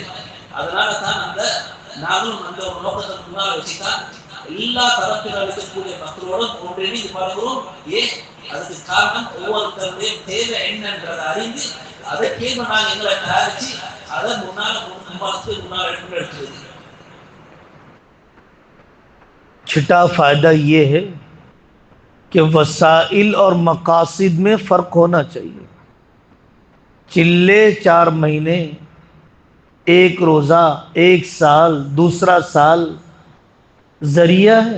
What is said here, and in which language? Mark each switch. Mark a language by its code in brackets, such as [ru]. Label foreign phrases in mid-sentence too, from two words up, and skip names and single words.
[ta] அதனால தான் அந்த நாங்களும் அந்த ஒரு நோக்கத்தை முன்னால் வச்சுதான் எல்லா தரப்பினர் இருக்கக்கூடிய மக்களோடும் ஒன்றிணைந்து பழகிறோம். ஏன் அதுக்கு காரணம் ஒவ்வொருத்தருடைய தேவை என்னன்றதை அறிந்து அதற்கேற்ப நாங்கள் எங்களை தயாரிச்சு அதை முன்னால் எடுக்கிறது. [hi] छठा फायदा ये है कि वसाइल और मकासिद में फ़र्क होना चाहिए। चिल्ले 4 महीने, एक रोज़ा, एक साल, दूसरा साल ज़रिया है।